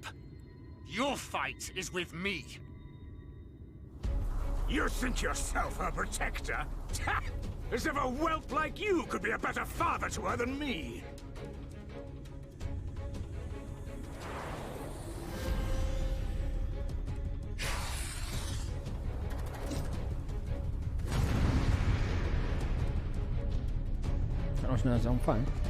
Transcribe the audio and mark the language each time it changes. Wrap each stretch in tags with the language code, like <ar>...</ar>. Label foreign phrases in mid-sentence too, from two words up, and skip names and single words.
<en>Your fight is with me. You think yourself her protector? As if a whelp like you could be a better father to her than me!</en> <fi>Sanois se on fine.</fi>